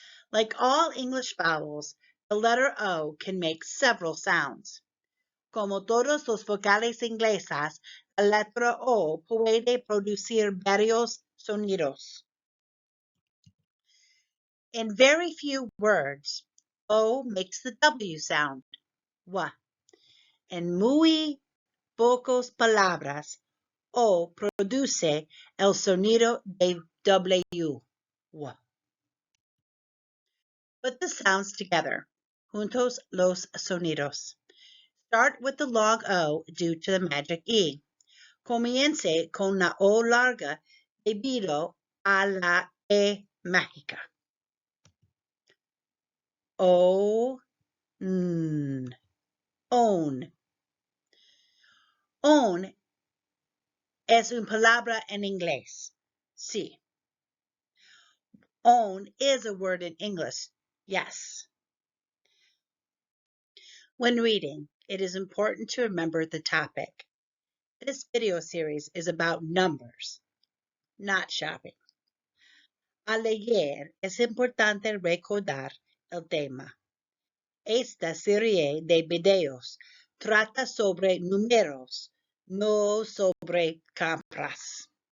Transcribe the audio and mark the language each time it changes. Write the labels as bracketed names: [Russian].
[English] Like all English vowels, the letter O can make several sounds. [Spanish] Como todos los vocales inglesas, la letra O puede producir varios sonidos. [English] In very few words, O makes the W sound, wa. [Spanish] En muy pocas palabras, O produce el sonido de W, wa. [English] Put the sounds together. [Spanish] Juntos los sonidos. [English] Start with the long O due to the magic E. [Spanish] Comience con la O larga debido a la E mágica. [English] O, n. Own. [Spanish] Own es una palabra en inglés. [English] Sí. Own is a word in English. Yes. When reading, it is important to remember the topic. This video series is about numbers, not shopping. [Spanish] Al leer es importante recordar el tema. Esta serie de videos trata sobre números, no sobre compras.